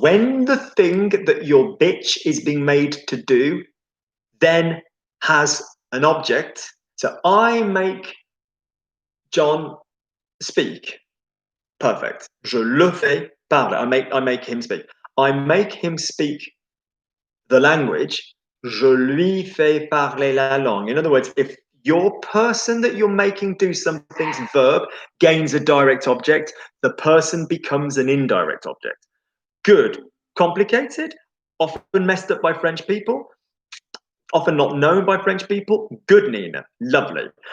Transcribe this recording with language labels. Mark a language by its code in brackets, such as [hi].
[en] When the thing that your bitch is being made to do then has an object, so I make John speak. Perfect. Je le fais parler. I make him speak. I make him speak the language. [fr] Je lui fais parler la langue. [en] In other words, if your person that you're making do something's verb gains a direct object, the person becomes an indirect object. Good. Complicated? Often messed up by French people? Often not known by French people? Good, Nina. Lovely.